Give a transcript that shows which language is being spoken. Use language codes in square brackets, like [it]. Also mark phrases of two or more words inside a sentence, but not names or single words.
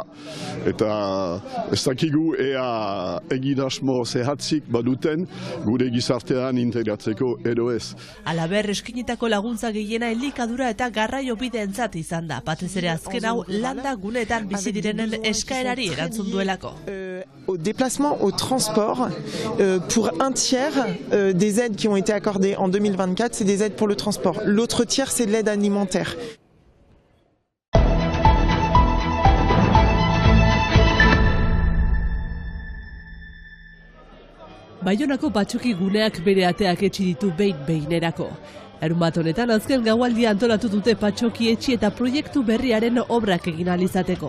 [eu] Eta ez dakigu ea egidasmo zehatzik baduten gure gizartean integratzeko edo ez. Halaber, eskinitako laguntza gehiena elikadura eta garraio bideentzat izan da. Batez ere azken hau landa guneetan bizi direnen eskaerari erantzun duelako. [fr] Au déplacement, au transport, pour un tiers des aides qui ont été accordées en 2024, c'est des aides pour le transport. L'autre tiers, c'est de l'aide alimentaire. [eu] Baionako patxoki guneak bere ateak etxi ditu behinerako. Larunbat honetan azken gaualdia antolatu dute patxoki etxi eta proiektu berriaren obrak egin ahal izateko.